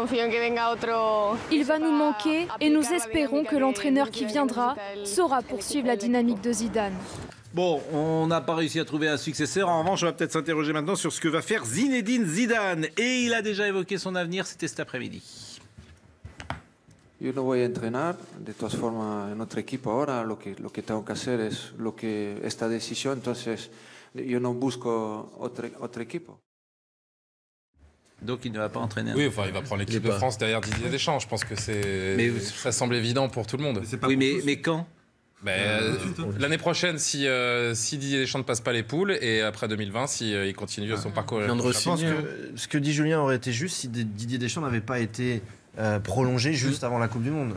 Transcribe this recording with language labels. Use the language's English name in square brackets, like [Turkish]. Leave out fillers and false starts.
[French] Il va nous manquer et nous espérons que l'entraîneur qui viendra saura poursuivre la dynamique de Zidane. Bon, on n'a pas réussi à trouver un successeur. En revanche, on va peut-être s'interroger maintenant sur ce que va faire Zinedine Zidane. Et il a déjà évoqué son avenir, c'était cet après-midi. [Spanish] Yo no voy a entrenar, de todas formas, en otro equipo ahora. Lo que tengo que hacer es esta decisión. Entonces, yo no busco otro equipo. [French] Donc il ne va pas entraîner. Oui, enfin, il va prendre l'équipe de France derrière Didier Deschamps. Je pense que ça semble évident pour tout le monde. Oui, mais quand? L'année prochaine, si Didier Deschamps ne passe pas les poules, et après 2020, s'il continue son parcours. Je pense que ce que dit Julien aurait été juste si Didier Deschamps n'avait pas été prolongé juste avant la Coupe du Monde.